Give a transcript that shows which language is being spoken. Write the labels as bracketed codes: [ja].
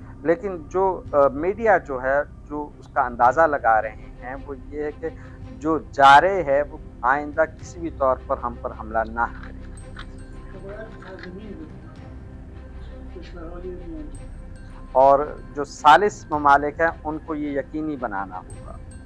[hi] लेकिन जो मीडिया जो है जो उसका अंदाज़ा लगा रहे हैं वो ये है कि जो जारे है वो आइंदा किसी भी तौर पर हम पर हमला ना करे. [fa] که باید تضمین بدیم کشورهای میانجی [hi] और जो सालिस ममालिक हैं उनको ये यकीनी बनाना होगा.